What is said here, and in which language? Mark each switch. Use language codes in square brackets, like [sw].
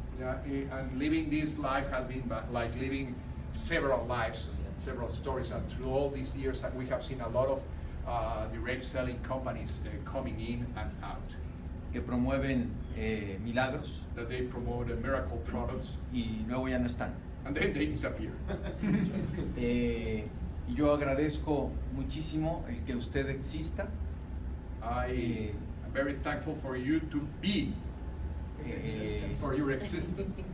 [en] Yeah, and living this life has been like living several lives, several stories. And through all these years, we have seen a lot of direct selling companies coming in and out. [es] Que promueven milagros [en] That they promote miracle products [es] y luego ya no están. [en] and then they disappear. [es] Y yo agradezco muchísimo el que usted exista. [en] I am very thankful for you to be, for your existence.